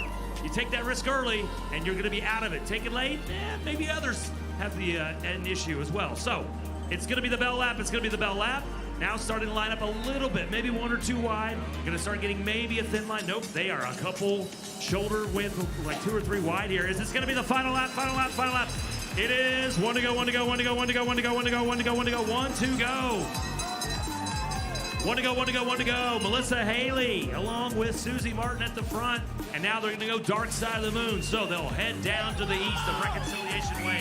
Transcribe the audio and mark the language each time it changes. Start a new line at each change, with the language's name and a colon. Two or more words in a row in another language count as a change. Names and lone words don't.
English: You take that risk early and you're going to be out of it. Take it late, maybe others have an issue as well. So it's going to be the bell lap. It's going to be the bell lap. Now starting to line up a little bit, maybe 1 or 2 wide. Going to start getting maybe a thin line. Nope, they are a couple shoulder width, like 2 or 3 wide here. Is this going to be the final lap, final lap, final lap? It is 1 to go, 1 to go, 1 to go, 1 to go, 1 to go, 1 to go, 1 to go, 1 to go, 1 to go. 1 to go, 1 to go, 1 to go. Melissa Haley along with Susie Martin at the front. And now they're going to go dark side of the moon. So they'll head down to the east of Reconciliation Way.